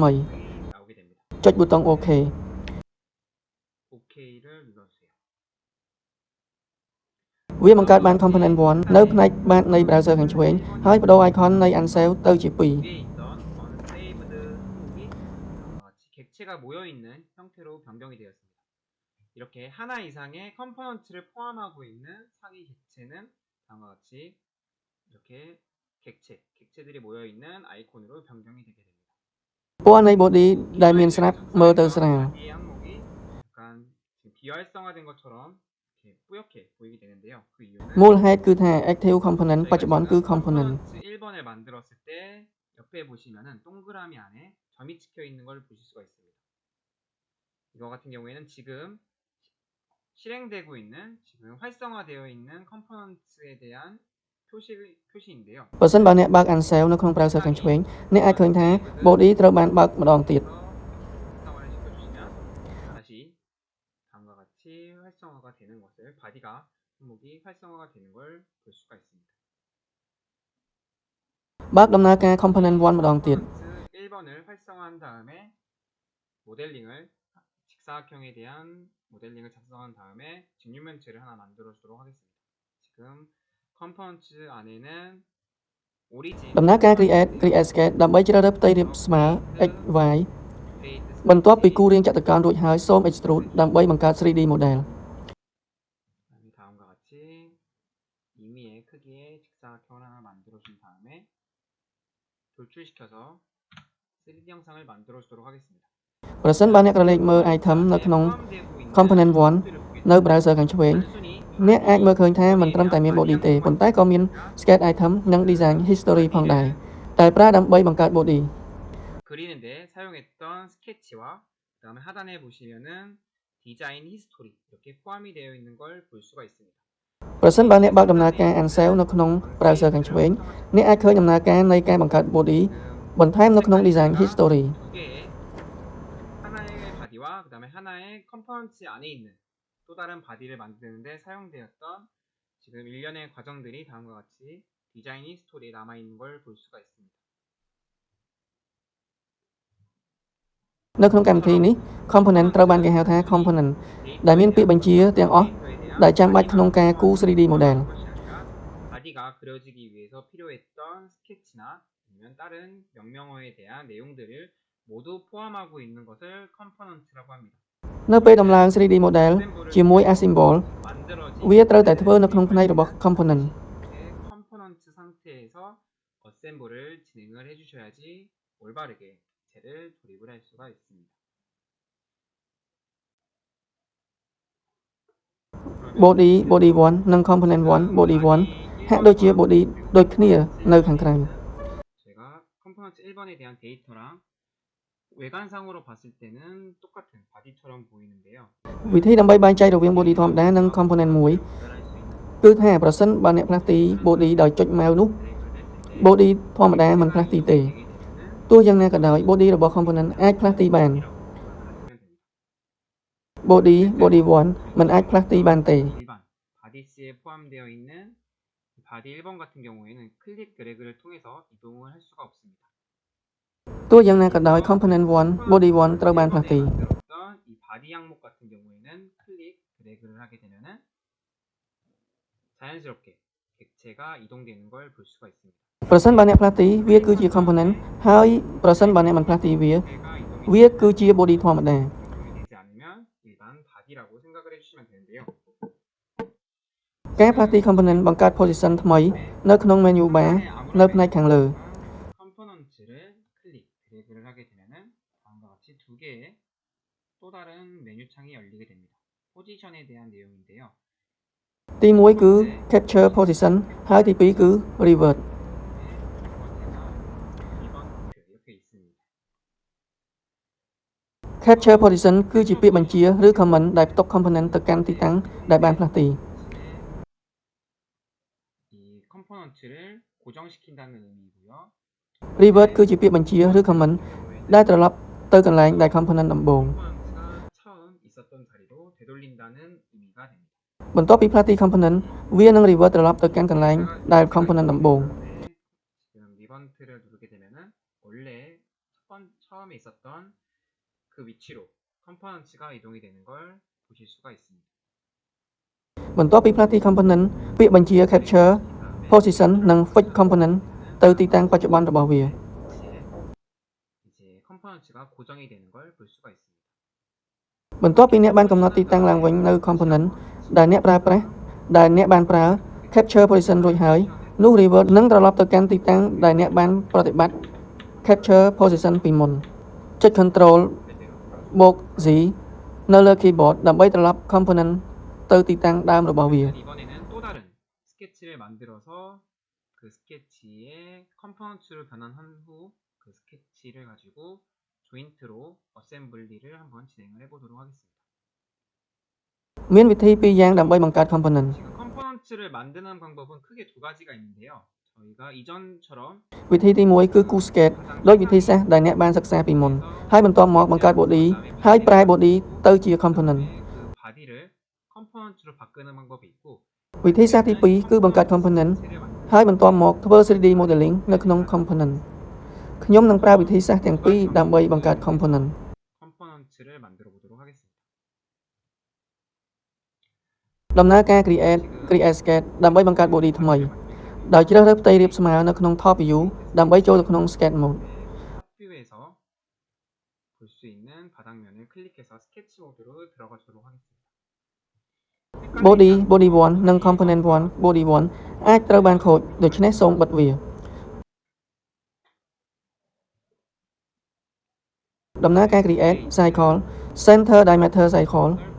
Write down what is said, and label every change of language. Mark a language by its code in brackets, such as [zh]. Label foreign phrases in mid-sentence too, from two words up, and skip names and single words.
[ko] 나오게 됩니다. [km] ចុចប៊ូតុង OK [ko] OK를 눌러주세요. [km] វាបង្កើតបាន component 1នៅផ្នែកបាតនៃ browser ខាងឆ្វេងហើយបដូរ icon នៃ unsaved ទៅជា 2 [ko] 위에 있던 unsaved 항목이 객체가 모여 있는 형태로 변경이 되었습니다. 이렇게 하나 이상의 컴포넌트를 포함하고 있는 상위 객체는 다음과 같이 이렇게 객체들이 모여있는 아이콘으로 변경이 되게 됩니다. [km] ពណ៌នៃ body ដែលមានស្រាប់មើលទៅស្រាល [ko] 바디의 항목이 약간 지금 비활성화된 것처럼 이렇게 뿌옇게 보이게 되는데요. 그 이유는 [km] មូលហេតុគឺថា [en] active component [km] បច្ចុប្បន្នគឺ component [ko] 컴포넌트 1번을 만들었을 때 옆에 보시면은 동그라미 안에 점이 찍혀 있는 걸 보실 수가 있습니다. 이거 같은 경우에는 지금 실행되고 있는 지금 활성화되어 있는 컴포넌트에 대한 표시인데요. [km] បើសិនបើអ្នកបើក unsave នៅក្នុង browser ខាងឆ្វេងអ្នកអាចឃើញថា body ត្រូវបានបើកម្ដងទៀត [ko] 활성화를 시켜주시면 다시 다음과 같이 활성화가 되는 것을 바디가 항목이 활성화가 되는 걸 볼 수가 있습니다. [km] បើកដំណើរការ component 1 ម្ដងទៀត [ko] 컴포넌트 1번을 활성화한 다음에 모델링을 직사각형에 대한 모델링을 작성한 다음에 직육면체를 하나 만들어 주도록 하겠습니다. 지금 컴포넌트 안에는 오리진 [km] ដំណើរការ [en] create sketch [km] ដើម្បីជ្រើសរើសផ្ទៃរាបស្មើ x y បន្ទាប់ពីគូររាងចតុកោណរួចហើយសូម extrude ដើម្បីបង្កើត [en] 3D model [ko] 다음과 같이 임의의 크기의 직사각형을 하나 만들어 준 다음에 돌출시켜서 3D 영상을 만들어 주도록 하겠습니다. [km] ប្រសិនបើអ្នកក្រឡេកមើល item នៅក្នុង component 1 នៅ browser ខាងឆ្វេង អ្នកអាចមើលឃើញថាមិនត្រឹមតែមាន body ទេប៉ុន្តែក៏មាន [en] sketch item [km] និង [en] design history [km] ផងដែរតែប្រើដើម្បីបង្កើត body [ko] 그리는데 사용했던 스케치와 그 다음에 하단에 보시면은 디자인 히스토리 이렇게 포함이 되어 있는 걸 볼 수가 있습니다. [km] ប្រសិនបើអ្នកបើកដំណើរការ unsave នៅក្នុង browser ខាងឆ្វេងអ្នកអាចឃើញដំណើរការនៃការបង្កើត body បន្ថែមនៅក្នុង [en] design history [ko] 두 개의 하나의 바디와 그 다음에 하나의 컴포넌트 안에 있는 또 다른 바디를 만드는데 사용되었던 지금 일련의 과정들이 다음과 같이 디자인 히스토리에 남아있는 걸 볼 수가 있습니다. [km] នៅក្នុងកម្មវិធីនេះ component ត្រូវបានគេហៅថា component ដែលមានពាក្យបញ្ជាទាំងអស់ដែលចាំបាច់ក្នុងការគូរ [en] 3D model [ko] 바디가 그려지기 위해서 필요했던 스케치나 아니면 다른 명령어에 대한 내용들을 모두 포함하고 있는 것을 컴포넌트라고 합니다. [km] នៅពេលដំឡើង [en] 3D model [km] ជាមួយ assemble [ko] 만들어진 [km] វាត្រូវតែធ្វើនៅក្នុងផ្នែករបស់ component [ko] 컴포넌트 상태에서 어셈블을 진행을 해주셔야지 올바르게 객체를 조립을 할 수가 있습니다. [km] body 1 និង [en] component 1 body 1 [km] ហាក់ដូចជា body ដូចគ្នានៅខាងក្រៅ [ko] 제가 컴포넌트 1번에 대한 데이터랑 외관상으로 봤을 때는 똑같은 바디처럼 보이는데요. [km] វិធីដើម្បីបែងចែករវាង body ធម្មតានិង component មួយ [ko] 구별할 수 있는 [km] គឺថាប្រសិនបើអ្នកផ្លាស់ទី body ដោយចុចម៉ៅនោះ body ធម្មតាមិនផ្លាស់ទីទេទោះយ៉ាងណាក៏ដោយ body របស់ component អាចផ្លាស់ទីបាន body 1 មិនអាចផ្លាស់ទីបានទេ [ko] 일반 바디스에 포함되어 있는 바디 1번 같은 경우에는 클릭 드래그를 통해서 이동을 할 수가 없습니다. [km] ទោះយ៉ាងណាក៏ដោយ [en] component 1 body 1 [km] ត្រូវបានផ្លាស់ទី [ko] 만들었던 이 바디 항목 같은 경우에는 클릭 드래그를 하게 되면은 자연스럽게 객체가 이동되는 걸 볼 수가 있습니다. [km] ប្រសិនបើអ្នកផ្លាស់ទីវាគឺជា component ហើយប្រសិនបើអ្នកមិនផ្លាស់ទីវា [ko] 객체가 이동이 [km] វាគឺជា body ធម្មតា [ko] 되지 않으면 일반 바디라고 생각을 해주시면 되는데요. [km] ការផ្លាស់ទី component បង្កើត position ថ្មីនៅក្នុង [en] menu bar [km] នៅផ្នែកខាងលើ [ko] 컴포넌트를 클릭 드래그를 하게 되면은 다음과 같이 두 개의 또 다른 메뉴 창이 열리게 됩니다. 포지션에 대한 내용인데요. [km] ទី1គឺ [en] capture position [km] ហើយទី2គឺ revert [ko] 이렇게 있습니다. [en] capture position [km] គឺជាពាក្យបញ្ជាឬ command ដែលផ្ទុក component ទៅកាន់ទីតាំងដែលបានផ្លាស់ទី [ko] 이 컴포넌트를 고정시킨다는 의미고요. [km] revert គឺជាពាក្យបញ្ជាឬ command ដែលត្រឡប់ទៅកន្លែងដែល component ដំបូង [ko] 컴포넌트가 처음 있었던 자리로 되돌린다는 의미가 됩니다. [km] បន្ទាប់ពីផ្លាស់ទី component វានឹង revert ត្រឡប់ទៅកាន់កន្លែងដែល component ដំបូង [ko] 지금 리번트를 누르게 되면은 원래 처음에 있었던 그 위치로 컴포넌트가 이동이 되는 걸 보실 수가 있습니다. [km] បន្ទាប់ពីផ្លាស់ទី component ពាក្យបញ្ជា [en] capture position [km] និង [en] fix component [km] ទៅទីតាំងបច្ចុប្បន្នរបស់វា [ko] 이제 컴포넌트가 고정이 되는 걸 볼 수가 있습니다. [km] បន្ទាប់ពីអ្នកបានកំណត់ទីតាំងឡើងវិញនៅ component ដែលអ្នកប្រើប្រាស់ដែលអ្នកបានប្រើ [en] capture position [km] រួចហើយនោះ revert នឹងត្រឡប់ទៅកាន់ទីតាំងដែលអ្នកបានប្រតិបត្តិ [en] capture position [km] ពីមុនចុច control +Z នៅលើ keyboard ដើម្បីត្រឡប់ component ទៅទីតាំងដើមរបស់វា [ko] 이번에는 또 다른 스케치를 만들어서 그 스케치의 컴포넌트로 변환한 후 그 스케치를 가지고 조인트로 어셈블리를 한번 진행을 해보도록 하겠습니다. [km] មានវិធីពីរយ៉ាងដើម្បីបង្កើត component [ko] 지금 컴포넌트를 만드는 방법은 크게 두 가지가 있는데요. 저희가 이전처럼 [km] វិធីទី1គឺគូ sketch ដោយវិធីសាស្ត្រដែលអ្នកបានសិក្សាពីមុនហើយបន្ទាប់មកបង្កើត body ហើយប្រែ body ទៅជា component [ko] 그 바디를 컴포넌트로 바꾸는 방법이 있고 [km] វិធីសាស្ត្រទី2គឺបង្កើត component ហើយបន្ទាប់មកធ្វើ [en] 3D modeling [km] នៅក្នុង component ខ្ញុំនឹងប្រើវិធីសាស្ត្រទាំងពីរដើម្បីបង្កើត component [ko] 컴포넌트를 만들어 보도록 하겠습니다. [km] ដំណើរការ [en] create sketch [km] ដើម្បីបង្កើត body ថ្មីដោយជ្រើសរើសផ្ទៃរាបស្មើនៅក្នុង [en] top view [km] ដើម្បីចូលទៅក្នុង [en] sketch mode [ko] 탑뷰에서 볼 수 있는 바닥면을 클릭해서 스케치 모드로 들어가도록 하겠습니다. [km] body 1 និង [en] component 1 body 1 [km] អាចត្រូវបានខូចដូច្នេះសូមបិទវាដំណើរការ [en] create cycle center diameter cycle